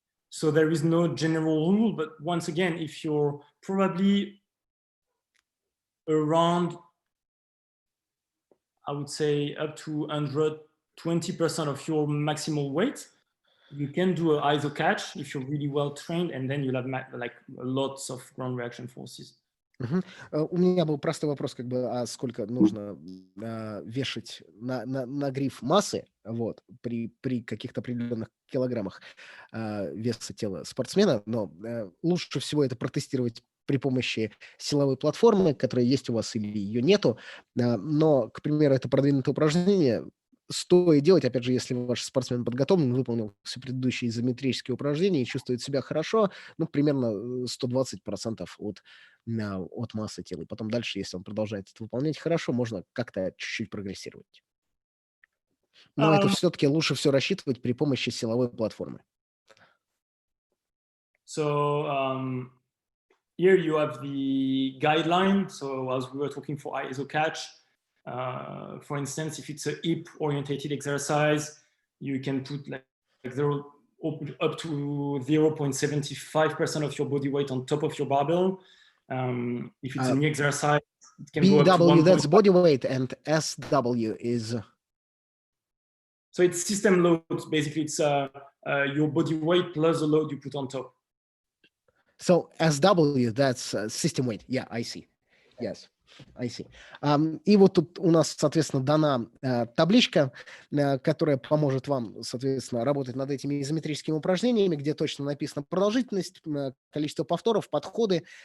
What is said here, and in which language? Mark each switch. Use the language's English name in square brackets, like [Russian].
[English] So there is no general rule. But once again, if you're probably around, I would say up to 120% of your maximal weight, you can do an iso catch if you're really well trained, and then you'll have like lots of ground reaction forces. [Russian] У меня был простой вопрос, как бы, а сколько нужно вешать на гриф массы, вот, при каких-то определенных килограммах веса тела спортсмена, но лучше всего это протестировать при помощи силовой платформы, которая есть у вас или ее нету, но, к примеру, это продвинутое упражнение стоит делать, опять же, если ваш спортсмен подготовлен, выполнил все предыдущие изометрические упражнения и чувствует себя хорошо, ну, примерно 120% от массы тела. И потом дальше, если он продолжает это выполнять хорошо, можно как-то чуть-чуть прогрессировать. Но это все-таки лучше все рассчитывать при помощи силовой платформы. [English] So here you have the guideline. So as we were talking for iso catch, for instance, if it's a hip-orientated exercise, you can put like up to 0.75% of your body weight on top of your barbell. If it's a knee exercise, it can go up to 1. That's body weight, and SW is... So it's system loads. Basically, it's your body weight plus the load you put on top. So SW, that's system weight. Yeah, I see. Yes. I see. [Russian] И вот тут у нас, соответственно, дана табличка, которая поможет вам, соответственно, работать над этими изометрическими упражнениями, где точно написана продолжительность, количество повторов, подходы.